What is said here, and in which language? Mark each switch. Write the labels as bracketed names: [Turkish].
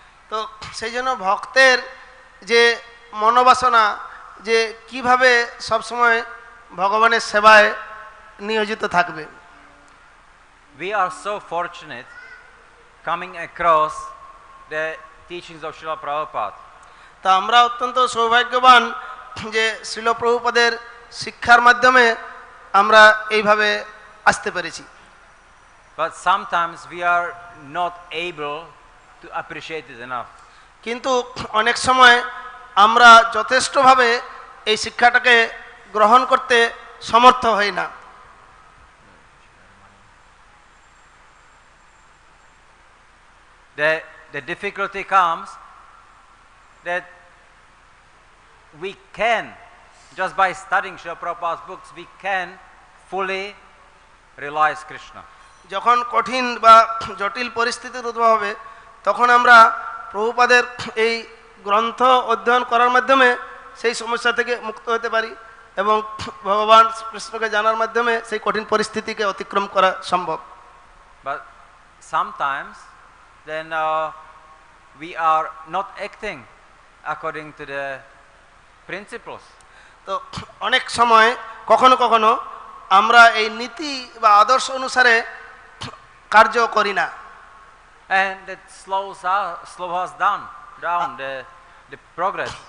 [Bangla] তো সেই জন্য ভক্তের যে মনোবাসনা, যে কিভাবে সবসময় ভগবানের সেবায় নিয়োজিত থাকবে। [English] We are so fortunate coming across the teachings of Srila Prabhupada. [Bangla] তা আমরা অত্যন্ত সৌভাগ্যবান যে শ্রীল প্রভুপাদের শিক্ষার মাধ্যমে আমরা এইভাবে আসতে পেরেছি। [English] But sometimes we are not able to appreciate it enough. [Bangla] কিন্তু অনেক সময় আমরা যথেষ্টভাবে এই শিক্ষাটাকে গ্রহণ করতে সমর্থ হই না। [English] The difficulty comes that we can, just by studying Srila Prabhupada's books, we can fully realize Krishna. [Bangla] যখন কঠিন বা জটিল পরিস্থিতির উদ্ভব হবে, তখন আমরা প্রভুপাদের এই গ্রন্থ অধ্যয়ন করার মাধ্যমে সেই সমস্যা থেকে মুক্ত হতে পারি এবং ভগবান কৃষ্ণকে জানার মাধ্যমে সেই কঠিন পরিস্থিতিকে অতিক্রম করা সম্ভব। [English] But sometimes then we are not acting according to the principles. [Bangla] তো অনেক সময় কখনো কখনো আমরা এই নীতি বা আদর্শ অনুসারে কার্য করি না, [English] And that slows us down the progress.